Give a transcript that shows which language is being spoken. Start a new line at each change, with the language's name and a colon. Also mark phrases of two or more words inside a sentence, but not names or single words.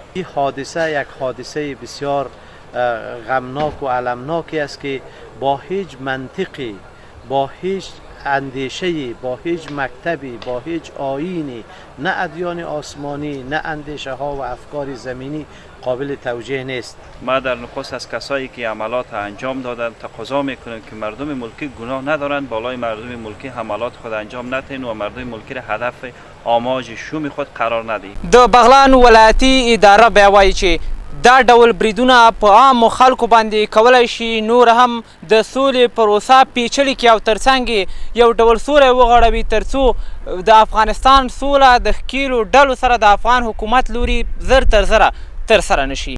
Persian: این حادثه یک حادثه بسیار غمناک و المناکی است که با هیچ منطقی، با هیچ اندیشه‌ای، با هیچ مکتبی، با هیچ آیینی، نه ادیان آسمانی نه اندیشه ها و افکار زمینی قابل توجیه نیست. ما در نخست از کسایی که عملات انجام دادند تقاضا میکنیم که مردم ملکی گناه ندارند، بالای مردم ملکی حملات خود انجام ندهند و مردم ملکی را هدف آماج شوم خود قرار ندهید.
Pashto: د بغلان ولایتي اداره بیا وایي چې دا ډول بریدونه په عامو خلکو باندې کولی شي نور هم د سولې پروسه پیچلې کړي او ترڅنګ یو ډول سوری وغوړوي تر څو د افغانستان سوله د ښکېلو ډلو سره د افغان حکومت لوري زر تر زره ترسره نه شي.